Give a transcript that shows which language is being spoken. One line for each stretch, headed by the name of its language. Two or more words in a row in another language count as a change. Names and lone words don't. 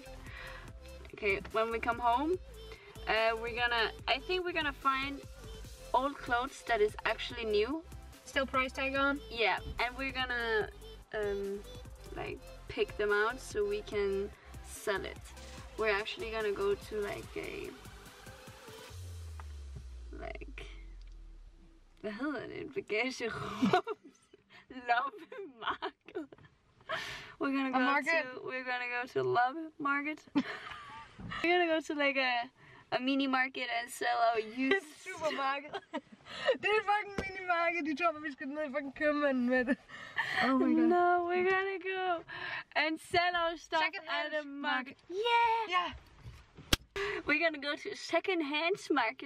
English: Okay, when we come home, I think we're gonna find old clothes that is actually new. Still price tag on? Yeah, and we're gonna like pick them out so we can sell it. We're actually gonna go to like a
Danish: hvad hedder det? Et bagagerum. Loppemarked.
English: We're gonna go to Love Market. We're gonna go to like a mini market and sell our used supermarket.
Danish: Det er fucking
English: mini market.
Danish: De tror, vi skal ned i fucking købmanden med det.
English: Oh my god. No, we're gonna go and sell our stuff at a market. Yeah. Yeah. We're gonna go to a second-hand market.